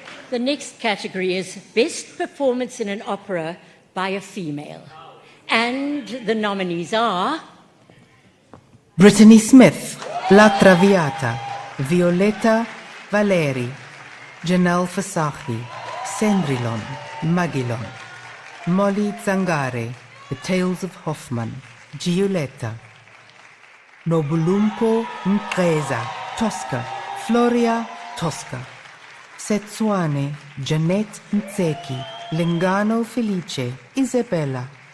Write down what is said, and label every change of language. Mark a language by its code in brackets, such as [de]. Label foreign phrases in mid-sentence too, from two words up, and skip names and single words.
[en] The next category is Best Performance in an Opera by a Female. And the nominees are Brittany Smith, La Traviata, Violetta Valeri, Janelle Fasaghi, Sendrilon, Magilon, Molly Zangare, The Tales of Hoffman, Giulietta, Nobulumko Mkreza, Tosca, Floria Tosca, Setsuane, Janet Ntseki, Lingano Felice, Isabella.